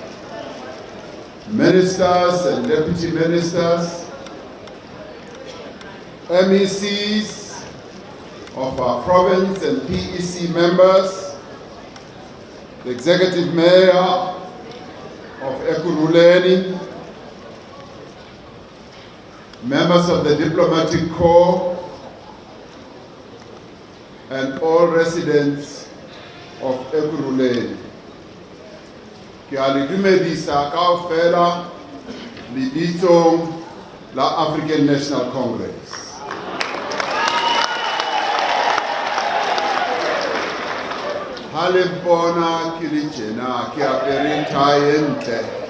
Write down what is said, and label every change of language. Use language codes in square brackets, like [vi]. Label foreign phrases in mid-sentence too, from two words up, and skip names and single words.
[en] ministers and deputy ministers, MECs of our province and PEC members, the executive mayor of Ekurhuleni, members of the diplomatic corps, and all residents of Ekurhuleni. [st] Ke a le dumedisa kaofela lebitsong la African National Congress. Ha le bona ke le tjena ke apere tie e ntle.